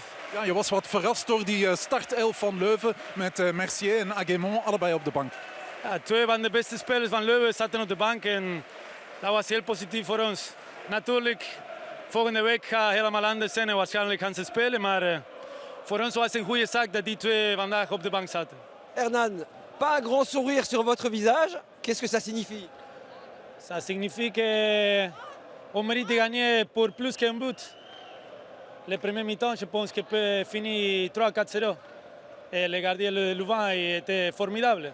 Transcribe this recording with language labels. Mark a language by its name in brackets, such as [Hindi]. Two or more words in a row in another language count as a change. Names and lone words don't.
[Dutch] Ja, je was wat verrast door die startelf van Leuven met Mercier en Aguemont allebei op de bank. Ja, 2 van de beste spelers van Leuven zaten op de bank en dat was heel positief voor ons. Natuurlijk, volgende week gaat helemaal anders zijn en waarschijnlijk gaan ze spelen, maar voor ons was het een goede zaak dat die 2 vandaag op de bank zaten. [French] Hernan, pas un grand sourire sur votre visage. Qu'est-ce que ça signifie? Ça signifie que on mérite de gagner pour plus qu'un but. Le premier mi-temps, je pense qu'il peut finir 3-4-0. Et le gardien Louvain était formidable.